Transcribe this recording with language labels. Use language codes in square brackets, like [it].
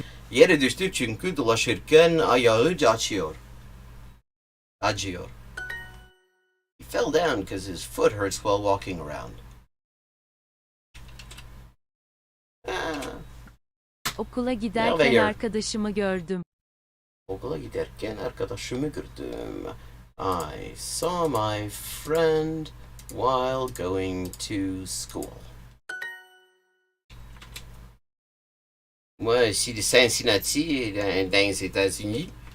[tr] Yere düştü çünkü dolaşırken ayağı acıyor. [en] He fell down because his foot hurts while walking around. [tr] Okula giderken Nerede arkadaşımı gördüm. Okula giderken arkadaşımı gördüm. [en] I saw my friend while going to school. [fr] Moi, ici de Cincinnati, dans les États-Unis.